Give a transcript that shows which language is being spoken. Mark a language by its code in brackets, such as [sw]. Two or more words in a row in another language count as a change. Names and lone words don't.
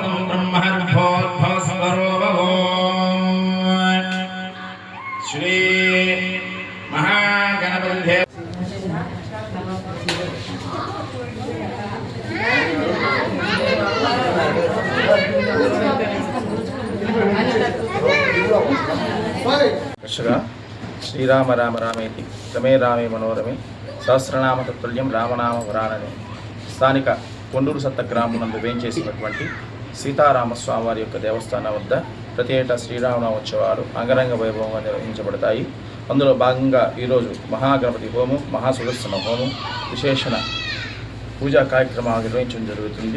[sa] ब्रह्मर्भोद्भवस्वरो श्री महागणपति श्रीराम राम रामेति रमे रामे मनोरमे सहस्रनाम తత్తుల్యం రామనామ వరాననే [te] స్థానిక కొండూరు సత్త గ్రామం వేంచేసినటువంటి సీతారామస్వామి వారి యొక్క దేవస్థానం వద్ద ప్రతి ఏటా శ్రీరామనవోత్సవాలు అంగరంగ వైభవంగా నిర్వహించబడతాయి. అందులో భాగంగా ఈరోజు మహాగణపతి హోమం, మహాసుదర్శన హోమం, విశేషణ పూజా కార్యక్రమాలు నిర్వహించడం జరుగుతుంది.